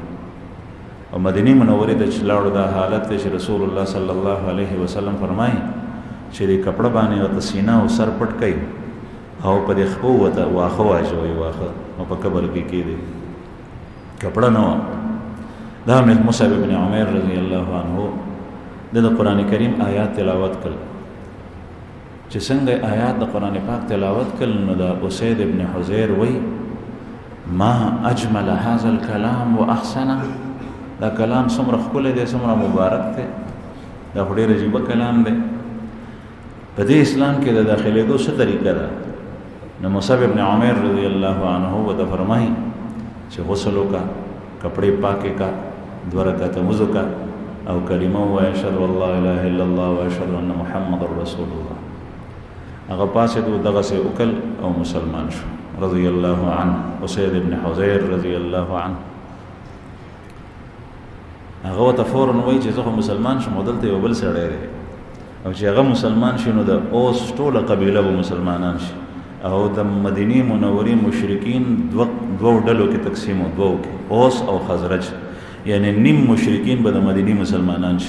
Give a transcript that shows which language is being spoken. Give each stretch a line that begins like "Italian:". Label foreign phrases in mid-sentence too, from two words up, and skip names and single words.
Pashto: او مدینه منورې ته چې لاړو دا حالت دی چې رسول الله
Arabic: صلی الله علیه وسلم
Pashto: فرمایي چې دې کپړه باندې ورته سینه او سر پټ کوي، او په دې خپو ورته واښه واچوئ، واښه او په قبر کې کېږدئ، کپړه نه وه. دا مصعب بن عمیر
Arabic: رضی الله عنه
Pashto: د قرآن کریم آیات تلاوت کړل، چې څنګه آیات د قرآن پاک تلاوت کړل، نو دا اسید ابن حزیر وی
Arabic: ما اجمل هذا الكلام واحسنه،
Pashto: دا کلام څومره ښکلی دی، څومره مبارک دی، دا خو ډېر عجیبه کلام دی. په دې اسلام کې د داخلېدو څه طریقه ده؟ نو مصعب ابن عمیر
Arabic: رضی الله عنه
Pashto: ورته فرمایي چې غسل وکړه، کپڑے پاکے کا 2 رکعته وضو کا او کلمه وایه
Arabic: اشهد ان لا اله الا الله واشهد ان محمد رسول الله.
Pashto: هغه پاسېدو دغسې وکړ او مسلمان شو
Arabic: رضی الله عنه.
Pashto: اسید ابن حضیر
Arabic: رضی الله عنه
Pashto: هغه ورته فوراً وایي چې زه خو مسلمان شم او دلته یو بل سړی دی او چې هغه مسلمان شي نو د اوس ټوله قبیله به مسلمانان شي او د مدینې منورې مشرکین دوو ډلو کې تقسیم و، دوو کې اوس او خزرج، یعنی نیم مشرکین به د مدینې مسلمانان شي.